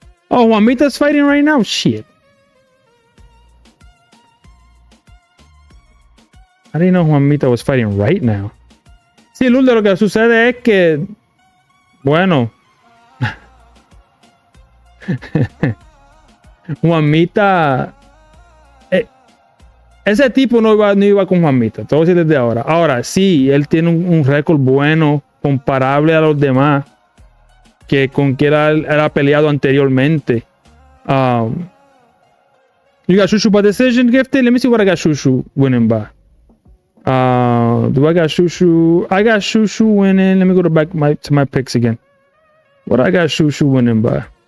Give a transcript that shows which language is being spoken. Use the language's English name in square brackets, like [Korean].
[English] Oh, Juanmita's fighting right now. Shit. I didn't know Juanmita was fighting right now. [Spanish] Sí, Lourdes, lo que sucede es que, bueno, Juanmita, ese tipo no iba con Juanmita, te voy a decir desde ahora. Ahora, sí, él tiene un récord bueno, comparable a los demás, que con quien él ha peleado anteriormente. [English] You got Shushu by decision, Gifted? Let me see what I got Shushu winning by. Do I got Shushu? I got Shushu winning. Let me go to my picks again. What I got Shushu winning by?